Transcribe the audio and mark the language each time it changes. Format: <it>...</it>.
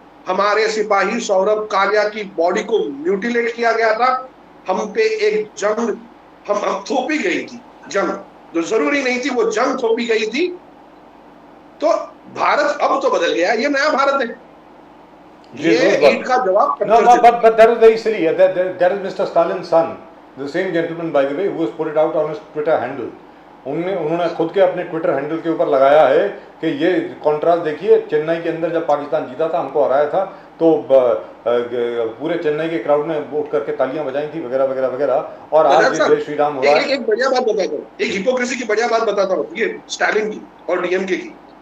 <hi>हमारे सिपाही सौरभ कालिया की बॉडी को म्यूटिलेट किया गया था। हम पे एक जंग हम थोपी गई थी, जंग जो जरूरी नहीं थी वो जंग थोपी गई थी। तो भारत अब तो बदल गया, ये नया भारत है। ये ईट का जवाब।</hi> <en>No, but that is very silly. That is Mr. Stalin's son, the same gentleman by the way, who has put it out on his Twitter handle.</en> <hi>उन्होंने खुद के अपने ट्विटर हैंडल के ऊपर लगाया है कि ये कॉन्ट्रास्ट देखिए, चेन्नई के अंदर जब पाकिस्तान जीता था, हमको हराया था, तो पूरे चेन्नई के क्राउड ने वोट करके तालियां बजाई थी, वगैरह वगैरह वगैरह। और आज जय श्री राम हो रहा है। एक बढ़िया बात बताता हूँ, एक हिपोक्रेसी की बढ़िया बात बताता हूँ, ये स्टालिन की और डीएमके की।</hi>